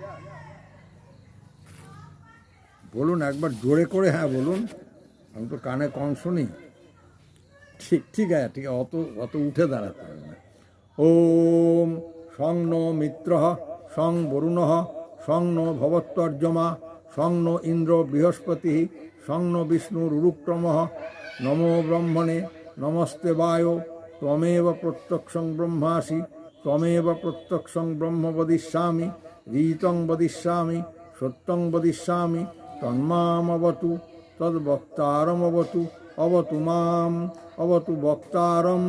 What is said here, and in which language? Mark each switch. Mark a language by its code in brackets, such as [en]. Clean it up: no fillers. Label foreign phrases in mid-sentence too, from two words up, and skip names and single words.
[bn] বলুন একবার জোরে করে, হ্যাঁ বলুন, আমি তো কানে কম শুনি। ঠিক ঠিক আছে, ঠিক আছে, অত উঠে দাঁড়াতে হবে না। [sa] ওম সং নো মিত্র সং বরুণ সং নো ভবত্তর্যমা সং নো ইন্দ্র বৃহস্পতি সং নো বিষ্ণুরুক্রম নমো ব্রহ্মণে নমস্তে বায় ত্বমেব প্রত্যক্ষং ব্রহ্মাসি ত্বমেব প্রত্যক্ষং ব্রহ্ম বদিষ্যামি রীতং বদিষ্যামি সত্যং বদিষ্যামি তন্মামবতু তদ্বক্তারমবতু অবতু মাম অবতু বক্তারম।